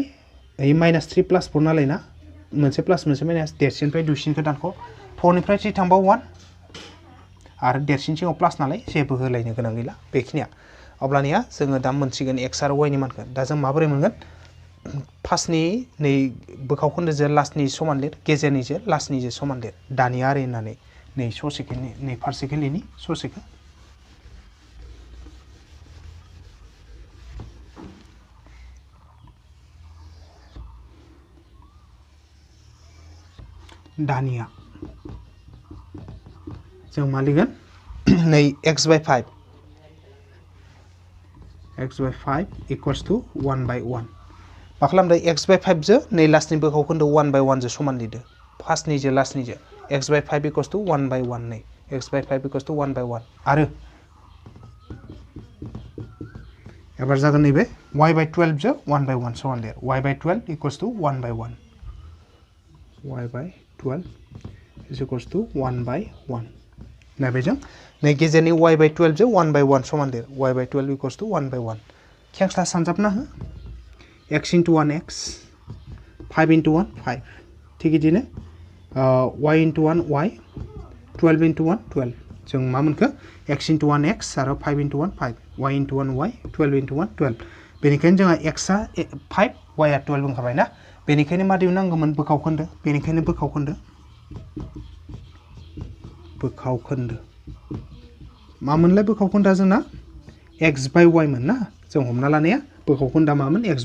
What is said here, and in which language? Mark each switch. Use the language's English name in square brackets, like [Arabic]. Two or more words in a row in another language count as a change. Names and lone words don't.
[Bodo] माइनास 3 प्लास 4 नालाय ना मोनसे प्लास मोनसे माइनास देरसिननिफ्राय दुइसिनखौ दानख' 4 निफ्राय 3 थांबा 1 आरो देरसिन सिङाव प्लास नालाय जेबो होलायनो गोनां गैला बेखिनिया अब्लानिया जोङो दा मोनसिगोन x आरो y नि मानखौ दा जों माबोरै मोनगोन फार्स्टनि नै बोखावखोन्दोजों लास्टनि समान लिर गेजेरनिजों लास्टनिजों समान लिर दानिया आरो होननानै नै ससेखौ नै फारसेखौ लिरनि ससेखौ दानिया जों मा लिरगोन नै [English] x by 5 equals to 1 by [Bodo] 1 मा खालामदो [English] x by 5 जो नै लास्टनि बोखावखोन्दो 1 by 1 [Bodo] जो समान लिरदो फार्स्टनिजों लास्टनिजों [English] x by 5 equals to 1 by 1 [Bodo] नै x by 5 equals to 1 by 1 आरो एबार जागोन नैबे [English] y by 12 जो 1 by 1 [Bodo] समान लिर [English] y by 12 equals to 1 by 1 y by 12 is equals to [Bodo] 1 by 1 नायबाय जों नै गेजेरनि [English] y by 12 जो 1 by 1 [Bodo] समान लिर y by 12 equals to 1 by 1 खेंस्ला सानजाबना हो x into 1 x 5 into 1 5 थिग बिदिनो y into 1 y 12 into 1 12 जों मा मोनखो x into 1 x आरो 5 into 1 5 y into 1 y 12 into 1 12 बेनिखायनो जोंहा x आ 5 y आ 12 ओंखारबाय ना बेनिखायनो मा दिहुननांगौमोन बोखावखोन्दो बेनिखायनो बोखावखोन्दो मा मोनलाय बोखावखोन्दोआ जोंना x by y मोन ना जों हमना लानाया बोखावखोन्दोआ मामोन x